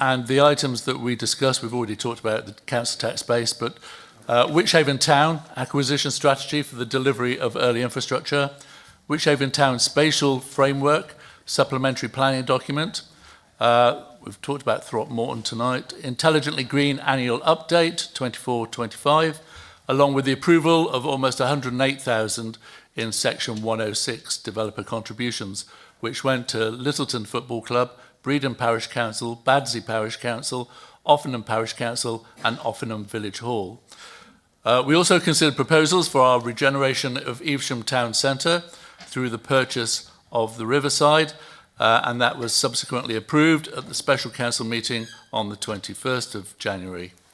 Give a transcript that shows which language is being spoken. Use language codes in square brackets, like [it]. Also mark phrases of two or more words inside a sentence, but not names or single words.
[en] And the items that we discussed, we've already talked about the council tax base, but Wychavon Town acquisition strategy for the delivery of early infrastructure, Wychavon Town spatial framework, supplementary planning document. We've talked about Throckmorton tonight. Intelligently Green annual update, 24-25, along with the approval of almost 108,000 in Section 106 developer contributions, which went to Littleton Football Club, Bredon Parish Council, Badsey Parish Council, Offanem Parish Council, and Offanem Village Hall. We also considered proposals for our regeneration of Evesham Town Centre through the purchase of the Riverside, and that was subsequently approved at the special council meeting on the 21st of January.